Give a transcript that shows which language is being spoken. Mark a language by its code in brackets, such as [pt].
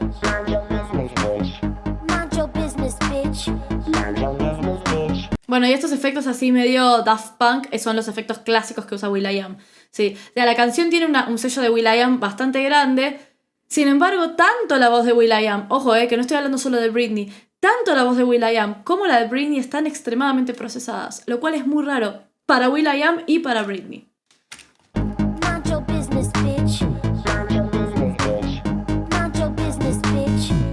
[en] Mind your business, bitch. Mind your business, bitch. Mind your business, bitch. [es] Bueno, y estos efectos así medio Daft Punk son los efectos clásicos que usa will.i.am. Sí, o sea, la canción tiene un sello de will.i.am bastante grande, Sin embargo, tanto la voz de will.i.am, ojo, que no estoy hablando solo de Britney, tanto la voz de will.i.am como la de Britney están extremadamente procesadas, lo cual es muy raro para will.i.am y para Britney. [en] Mind your business, bitch. Mind your business, bitch. Mind your business, bitch.